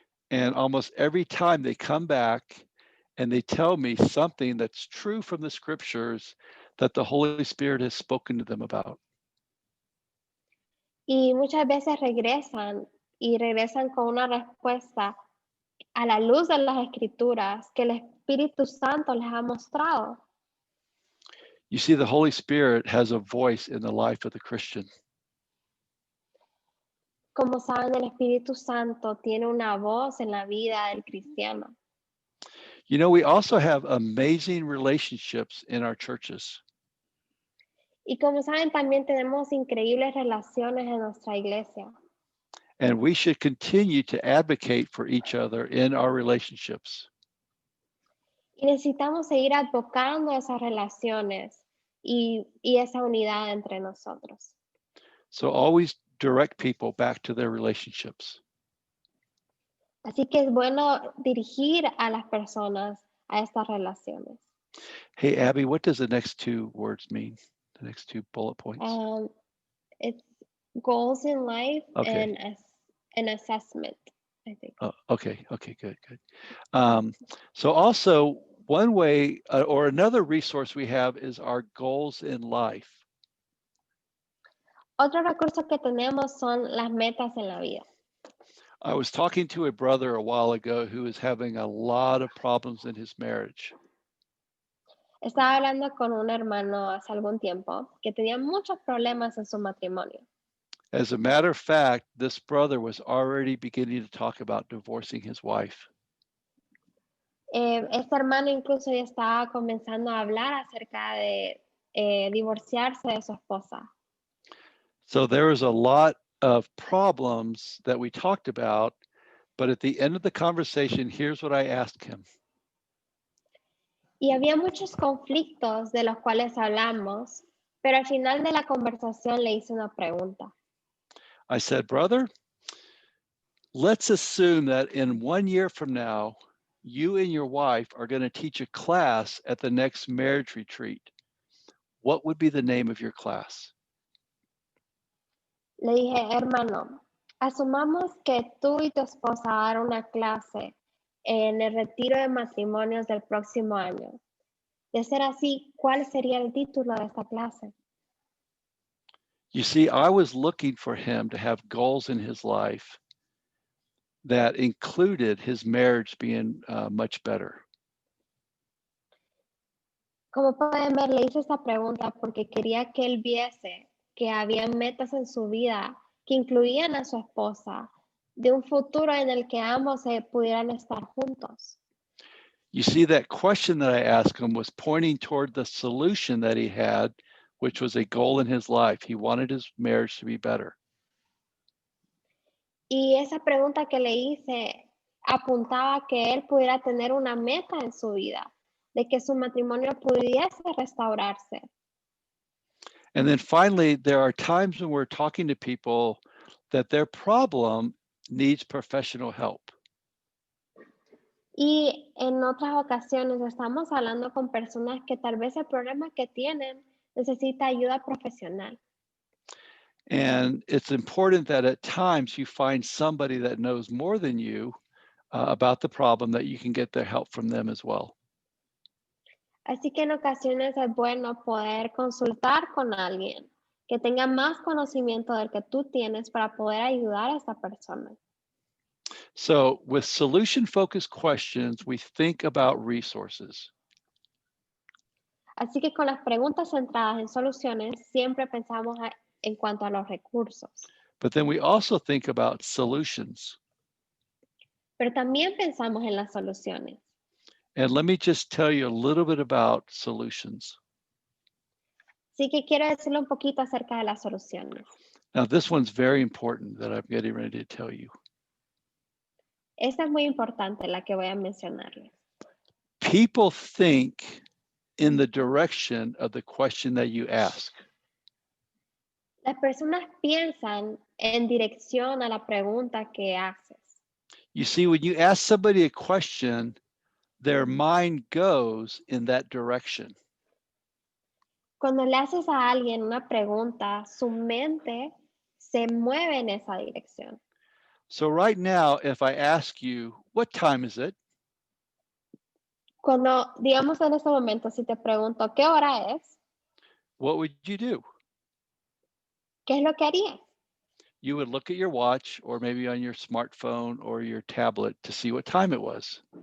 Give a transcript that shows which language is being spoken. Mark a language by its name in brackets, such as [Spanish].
[English] And almost every time they come back and they tell me something that's true from the scriptures that the Holy Spirit has spoken to them about. [Spanish] Y muchas veces regresan con una respuesta a la luz de las escrituras que el Espíritu Santo les ha mostrado. [English] You see, the Holy Spirit has a voice in the life of the Christian. [Spanish] Como saben, el Espíritu Santo tiene una voz en la vida del cristiano. [English] You know, we also have amazing relationships in our churches. [Spanish] Y como saben, también tenemos increíbles relaciones en nuestra iglesia. [English] And we should continue to advocate for each other in our relationships. [Spanish] Y necesitamos seguir advocando esas relaciones y esa unidad entre nosotros. [English] So always direct people back to their relationships. [Spanish] Así que es bueno dirigir a las personas a estas relaciones. [English] Hey, Abby, what does the next two words mean? The next two bullet points? It's goals in life Okay. and an assessment, I think. Oh, okay, good. So also one way or another resource we have is our goals in life. [Spanish] Otro recurso que tenemos son las metas en la vida. [English] I was talking to a brother a while ago who is having a lot of problems in his marriage. [Spanish] Estaba hablando con un hermano hace algún tiempo que tenía muchos problemas en su matrimonio. [English] As a matter of fact, this brother was already beginning to talk about divorcing his wife. [Spanish] Este hermano incluso ya estaba comenzando a hablar acerca de divorciarse de su esposa. [English] So there was a lot of problems that we talked about, but at the end of the conversation, here's what I asked him. [Spanish] Y había muchos conflictos de los cuales hablamos, pero al final de la conversación le hice una pregunta. [English] I said, brother, let's assume that in 1 year from now, you and your wife are going to teach a class at the next marriage retreat. What would be the name of your class? [Spanish] Le dije, hermano, asumamos que tú y tu esposa hagan una clase en el retiro de matrimonios del próximo año. De ser así, ¿cuál sería el título de esta clase? [English] You see, I was looking for him to have goals in his life that included his marriage being much better. [Spanish] Como pueden ver, le hice esta pregunta porque quería que él viese que había metas en su vida que incluían a su esposa, de un futuro en el que ambos pudieran estar juntos. [English] You see, that question that I asked him was pointing toward the solution that he had, which was a goal in his life. He wanted his marriage to be better. [Spanish] Y esa pregunta que le hice apuntaba que él pudiera tener una meta en su vida, de que su matrimonio pudiese restaurarse, [English] And then finally, there are times when we're talking to people that their problem needs professional help. [Spanish] Y en otras ocasiones estamos hablando con personas que tal vez el problema que tienen necesita ayuda profesional. [English] And it's important that at times you find somebody that knows more than you about the problem, that you can get their help from them as well. [Spanish] Así que en ocasiones es bueno poder consultar con alguien que tenga más conocimiento del que tú tienes para poder ayudar a esa persona. [English] So with solution-focused questions, we think about resources. [Spanish] Así que con las preguntas centradas en soluciones, siempre pensamos en cuanto a los recursos. [English] But then we also think about solutions. [Spanish] Pero también pensamos en las soluciones. [English] And let me just tell you a little bit about solutions. [Spanish] Así que quiero decirle un poquito acerca de las soluciones. [English] Now, this one's very important that I'm getting ready to tell you. [Spanish] Esta es muy importante, la que voy a mencionarles. [English] People think in the direction of the question that you ask. [Spanish] Las personas piensan en dirección a la pregunta que haces. [English] You see, when you ask somebody a question, their mind goes in that direction. [Spanish] Cuando le haces a alguien una pregunta, su mente se mueve en esa dirección. [English] So right now, if I ask you, what time is it? [Spanish] Cuando, digamos en este momento, si te pregunto, ¿qué hora es? [English] What would you do? [Spanish] ¿Qué es lo que harías? [English] You would look at your watch or maybe on your smartphone or your tablet to see what time it was.